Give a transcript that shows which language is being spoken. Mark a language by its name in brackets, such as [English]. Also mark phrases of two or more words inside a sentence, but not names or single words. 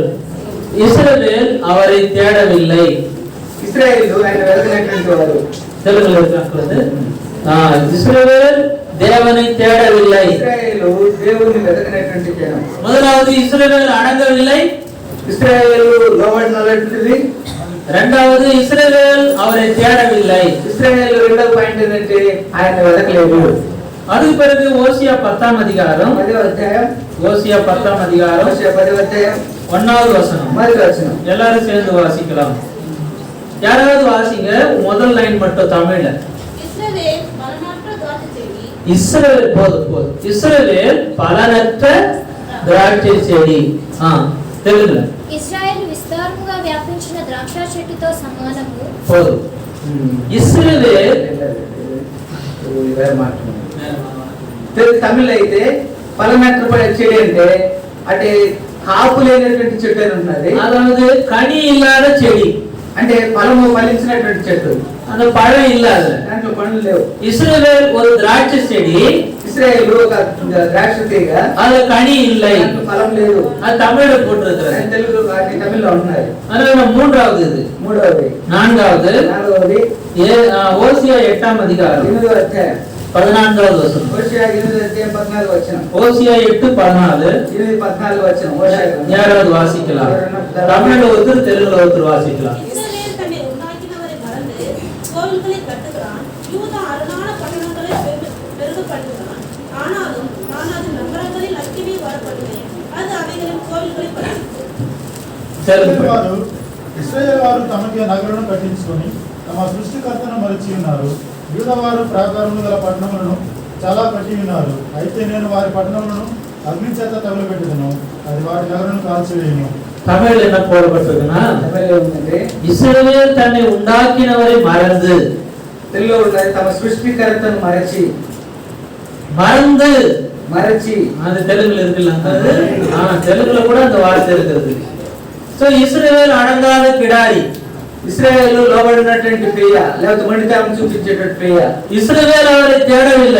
[Tamil] இஸ்ரவேல் அவரை தேடவில்லை. [Telugu] ఇశ్రాయేలీయులు ఆయన వెతకనటువంటి వారు. [Tamil] தெலுங்குல இருக்கிறது. இஸ்ரவேல் தேவனை தேடவில்லை. [Telugu] ఇశ్రాయేలు దేవుని వెతకనటువంటి జనం. [Tamil] முதலாவது இஸ்ரவேல் அடங்கவில்லை. [Telugu] ఇశ్రాయేలు లోబడినటువంటిది. [Tamil] இரண்டாவது இஸ்ரவேல் அவரை தேடவில்லை. [Telugu] ఇశ్రాయేలు రెండవ పాయింట్ ఏంటంటే ఆయన వెతకలేదు. [Tamil] அதுக்கு பிறகு ஓசியா 10ஆம் அதிகாரம் [Telugu] 10వ అధ్యాయం, [Tamil] ஓசியா 10ஆம் அதிகாரம் [Telugu] హోషేయ 10వ అధ్యాయం [Tamil] 1வது வசனம். [Telugu] 1వ వచనం. [Tamil] எல்லாரும் சேர்ந்து வாசிக்கலாம். யாராவது வாசிங்க, முதல் லைன் மட்டும் தமிழ்ல. இஸ்ரவேல் போதும். இஸ்ரவேல் பலனற்ற திராட்சை செடி. தெலுங்குல [Telugu] ఇశ్రాయేలు విస్తారముగా వ్యాపించిన ద్రాక్ష చెట్టుతో సమానము. [Tamil] போதும். இஸ்ரவேல் [Telugu] తమిళ అయితే [Tamil] பலனற்ற செடி [Telugu] అంటే అంటే కాపు లేనటువంటి చెట్టు అని ఉంటున్నది. [Tamil] அதாவது கனி இல்லாத செடி, [Telugu] అంటే ఫలము ఫలించినటువంటి చెట్టు, [Tamil] அந்த பழம் இல்லாத. [Telugu] దాంట్లో పండ్లు లేవు. [Tamil] இஸ்ரவேல் ஒரு திராட்சை செடி, [Telugu] ఇశ్రాయేలు ఒక ద్రాక్ష తీగ, [Tamil] அதுல கனி இல்லை, [Telugu] దాంట్లో ఫలం లేదు. [Tamil] அது தமிழ்ல போட்டிருக்கிறது. [Telugu] తెలుగు తమిళ్లో ఉంటున్నది. [Tamil] அதனால மூன்றாவது இது. [Telugu] మూడవది. [Tamil] நான்காவது [Telugu] నాలుగవది [Tamil] ஓசியா 8ஆம் அதிகாரம் [Telugu] 8వ అధ్యాయం [Tamil] 14வது வசனம். [Telugu] హోషేయ 8:14 వచనం. [Tamil] ஓசியா 8:14. 8:14 வచனம். ஹோஷேய யாராவது வாசிக்கலாம்? தமிழ்ல ஒருத்தர், தெலுங்குல ஒருத்தர் வாசிக்கலாம். இஸ்ரவேல் தன்னை உண்டாக்கினவரை மறந்து கோவில்களை கட்டுகிறான். யூதா அரணான பட்டணங்களை பெருக பண்ணுகிறான். ஆனாலும் நான் அது நகரங்களில் அக்கினி வரப்படுவேன். அது அவைகளின் கோவில்களை பறித்து [Telugu] ఇశ్రాయేలు వారు తమకి నగరులను కట్టించుకొని తమ సృష్టికర్తను మరిచి ఉన్నారు. యూదవారు ప్రాకారములు గల పట్టణములను చాలా కట్టి ఉన్నారు. అయితే నేను వారి పట్టణములను అగ్ని చేత తగలబెట్టుదును, అది వాటి నగరులను కాల్చివేయను. [Tamil] தமிழ்ல என்ன போடப்பட்டிருக்குன்னா, தமிழ்ல ఉంది இஸ்ரவேல் தன்னை உண்டாக்கினவரை மறந்து, [Telugu] తెలుగులో ఉన్నది తమ సృష్టికర్తను మరచి. [Tamil] மறந்து [Telugu] మరచి [Tamil] அது தெலுங்குல இருக்குல்ல, தெலுங்குல கூட அந்த வார்த்தை இருக்குது. [Telugu] సో ఇశ్రాయేలు అడగాల కిడారి, ఇశ్రాయేలు లోబడినటువంటి పేయ, లేకపోతే మండితనం చూపించేటువంటి పేయ. [Tamil] ఇశ్రాయేలు அவரை தேடவில்லை.